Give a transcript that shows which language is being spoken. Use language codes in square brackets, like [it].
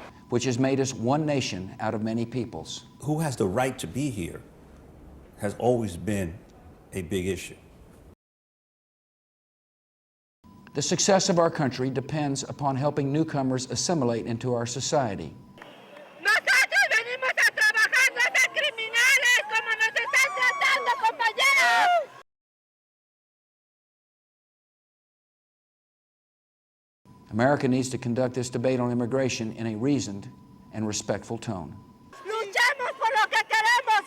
[en] Which has made us one nation out of many peoples. Who has the right to be here has always been a big issue. The success of our country depends upon helping newcomers assimilate into our society. [es] Nosotros venimos a trabajar, no a ser criminales como nos están tratando, compañeros. [en] America needs to conduct this debate on immigration in a reasoned and respectful tone. [es] Luchemos por lo que queremos.